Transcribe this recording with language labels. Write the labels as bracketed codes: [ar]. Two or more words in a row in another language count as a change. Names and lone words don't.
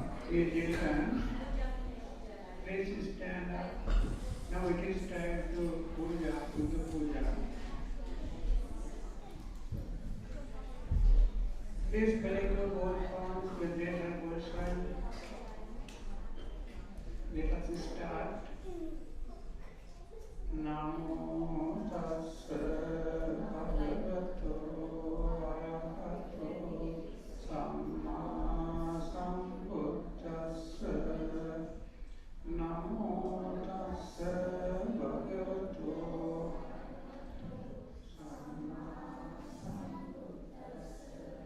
[en] Dear children, please stand up. Now it is time to puja, Buddha puja. Please collect your both palms with greater devotion. Let us start. [pi] Namo tassa bhagavato arahato samma sambuddhassa. Namo tassa bhagavato samma sambuddhassa.